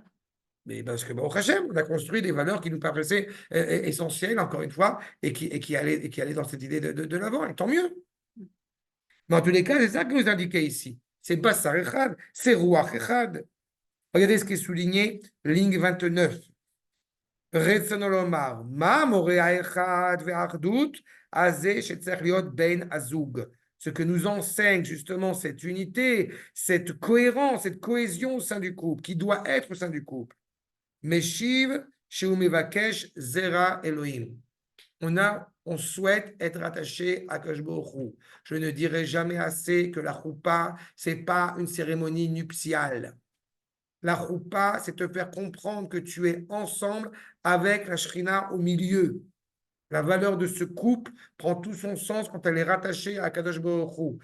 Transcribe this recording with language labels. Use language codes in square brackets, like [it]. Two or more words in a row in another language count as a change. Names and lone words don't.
[fr] Mais parce que, au Hachem, on a construit des valeurs qui nous paraissaient essentielles, encore une fois, et qui allaient dans cette idée de l'avant, et tant mieux. Mais en tous les cas, c'est ça que nous indiquait ici. [he] C'est בשר אחד, c'est רוח אחד. [fr] Regardez ce qui est souligné, ligne 29. [he] רצונו לומר, מה מורה האחד והאחדות הזה שצריך להיות בין הזוג. [fr] Ce que nous enseigne justement cette unité, cette cohérence, cette cohésion au sein du couple, qui doit être au sein du couple. [he] משיב שהוא מבקש זרע אלוהים. [fr] On souhaite être attaché à [he] קדוש ברוך הוא. [fr] Je ne dirai jamais assez que la choupa, c'est pas une cérémonie nuptiale. La choupa, c'est te faire comprendre que tu es ensemble avec la Shrina au milieu. La valeur de ce couple prend tout son sens quand elle est rattachée à [he] קדוש ברוך הוא.